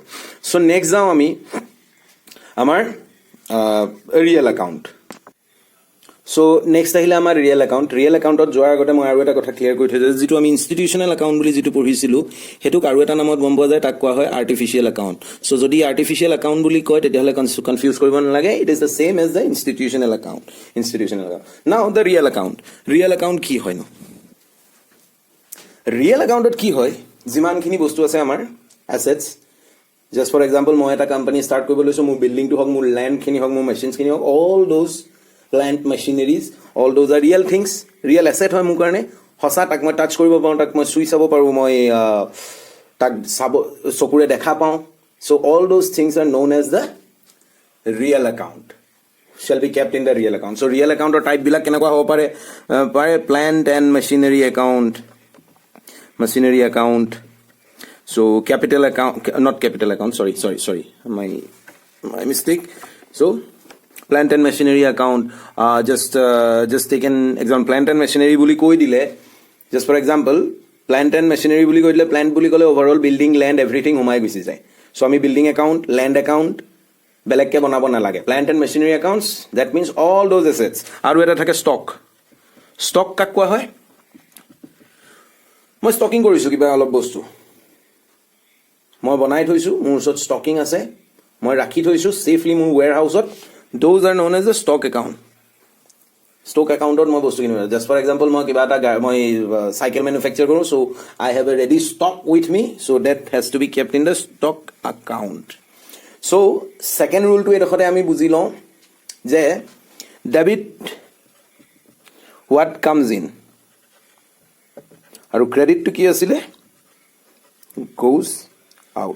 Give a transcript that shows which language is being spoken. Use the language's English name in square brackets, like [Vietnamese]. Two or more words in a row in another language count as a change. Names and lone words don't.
[English] so next [Assamese] যাওঁ আমি আমাৰ [English] real account. so next [Assamese] আহিলে আমাৰ [English] real account. real accountত [Assamese] যোৱাৰ আগতে মই আৰু এটা কথা ক্লিয়াৰ কৰি থৈছোঁ, যিটো আমি [English] institutional account [Assamese] বুলি যিটো পঢ়িছিলোঁ, সেইটোক আৰু এটা নামত গম পোৱা যায়, তাক কোৱা হয় [English] artificial account. [Assamese] চ' যদি [English] artificial account [Assamese] বুলি কয়, তেতিয়াহ'লে কনফিউজ কৰিব নালাগে, [English] It is the same as the institutional account. now the real account. real account [Assamese] কি হয়নো? [English] real accountত [Assamese] কি হয়, যিমানখিনি বস্তু আছে আমাৰ এছেটছ, [English] just for example, [Assamese] মই এটা [English] company start [Assamese] কৰিব লৈছোঁ, মোৰ বিল্ডিংটো হওক, মোৰ লেণ্ডখিনি হওক, মোৰ মেচিনছখিনি হওক, [English] all those plant machineries, all those are real things, real asset [Assamese] হয় মোৰ কাৰণে, সঁচা, তাক মই টাচ কৰিব পাৰোঁ, তাক মই চুই চাব পাৰোঁ, মই তাক চকুৰে দেখা পাওঁ। [English] So all those things are known as the real account, shall be kept in the real account. [Assamese] চ' [English] real accountৰ typeবিলাক [Assamese] কেনেকুৱা হ'ব পাৰে? [English] plant and machinery account, machinery account, so capital account, not capital account, sorry, my mistake. So plant and machinery account, just take an example, plant and machinery [Assamese] বুলি কৈ দিলে, [English] just for example, plant and machinery [Assamese] বুলি কৈ দিলে, plant বুলি ক'লে [English] overall building, land, everything [Assamese] সোমাই গুচি যায়। so আমি [English] building account, land account [Assamese] বেলেগকৈ বনাব নালাগে। [English] plant and machinery accounts, that means all those assets। [Assamese] আৰু এটা থাকে stock কাক কোৱা হয়? মই ষ্টকিং কৰিছোঁ কিবা অলপ বস্তু, মই বনাই থৈছোঁ, মোৰ ওচৰত ষ্টকিং আছে, মই ৰাখি থৈছোঁ ছেফলি মোৰ ৱেৰ হাউচত, [English] those are known as a stock account. stock accountত [Assamese] মই বস্তু কিনিব, [English] just for example, [Assamese] মই কিবা এটা মই [English] cycle manufacture [Assamese] কৰোঁ, [English] so I have a ready stock with me, so that has to be kept in the stock account. [Assamese] চ' [English] second ruleটো [Assamese] এইডোখৰতে আমি বুজি লওঁ যে [English] debit what comes in, [Assamese] আৰু ক্ৰেডিটটো কি আছিলে? [English] goes out.